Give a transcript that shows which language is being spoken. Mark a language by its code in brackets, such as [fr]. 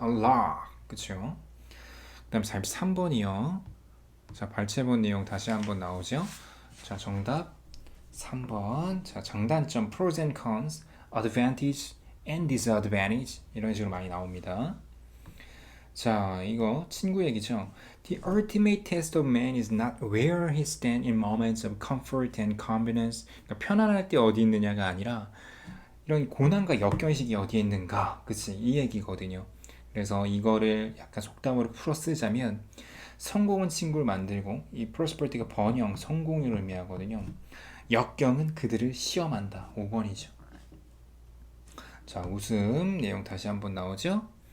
[ko] unlock, 그렇죠? 그다음 43번이요. 자, 발췌본 내용 다시 한번 나오죠. 자, 정답 3번. 자, 장단점, [en] pros and cons, advantage and disadvantage [ko] 이런 식으로 많이 나옵니다. 자, 이거 친구 얘기죠. [en] The ultimate test of man is not where he stands in moments of comfort and convenience. [ko] 그러니까 편안할 때 어디 있느냐가 아니라 이런 고난과 역경의 시기 어디에 있는가. 그치? 이 얘기거든요. 그래서 이거를 약간 속담으로 풀어 쓰자면 성공은 친구를 만들고, 이 prosperity가 번영, 성공을 의미하거든요. 역경은 그들을 시험한다. 5번이죠. 자, 웃음 내용 다시 한번 나오죠.